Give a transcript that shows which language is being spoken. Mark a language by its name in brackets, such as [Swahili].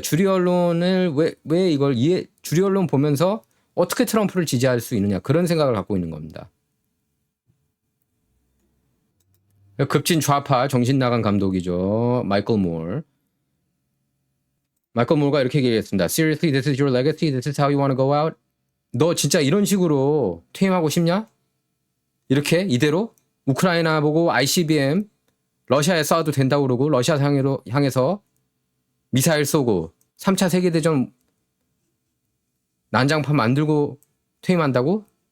[Korean] 주류 언론을 왜 이걸 주류 언론 보면서 어떻게 트럼프를 지지할 수 있느냐, 그런 생각을 갖고 있는 겁니다. 급진 좌파 정신 나간 감독이죠. 마이클 몰가 이렇게 얘기했습니다. [English] Seriously, this is your legacy? This is how you want to go out? [Korean] 너 진짜 이런 식으로 퇴임하고 싶냐? 이렇게 이대로 우크라이나 보고 ICBM 러시아에 쏴도 된다고 그러고 러시아 향해서 미사일 쏘고 3차 세계대전 난장판 만들고 퇴임한다고?